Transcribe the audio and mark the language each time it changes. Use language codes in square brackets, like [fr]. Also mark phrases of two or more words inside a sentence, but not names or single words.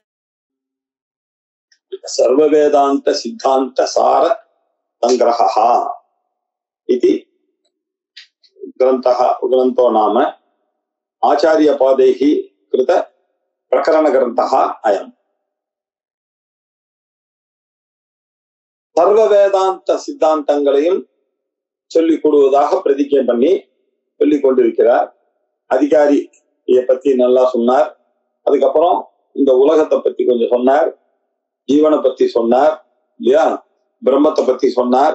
[sa] सर्ववेदांत सिद्धांत सार संग्रहः इति ग्रंथो नाम आचार्यपादैः कृत प्रकरणग्रन्थः अयम्। [ta] சர்வ வேதாந்த சித்தாந்தங்களையும் சொல்லிக் கொடுவதாக பிரதிஜை பண்ணி சொல்லிக் கொண்டிருக்கிறார். அதிகாரியை பத்தி நல்லா சொன்னார். அதுக்கப்புறம் இந்த உலகத்தை பத்தி கொஞ்சம் சொன்னார், ஜீவனை பத்தி சொன்னார் இல்லையா, பிரம்மத்தை பத்தி சொன்னார்.